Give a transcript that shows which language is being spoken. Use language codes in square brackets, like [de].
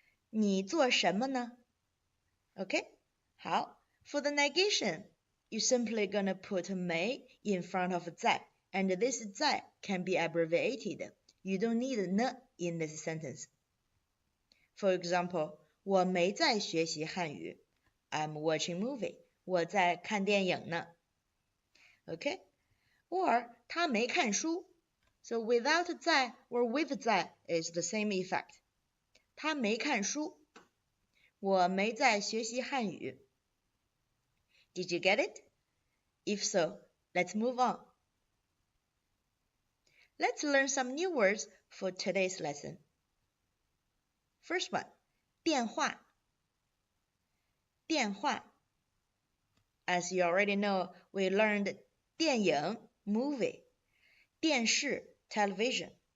[zh] 你做什么呢 [en] Okay? 好 For the negation, you're simply gonna put 没 in front of 在 and this 在 can be abbreviated. You don't need 呢 in this sentence. For example, [zh] 我没在学习汉语 [en] I'm watching movie. [zh] 我在看电影呢 Okay? [en] Or [zh] 他没看书 [en] So without 在 or with 在 is the same effect. [zh] 他没看书我没在学习汉语 [en] Did you get it? If so, let's move on. Let's learn some new words for today's lesson. First one, 电话 电话 As you already know, we learned 电影 movie 电视 television.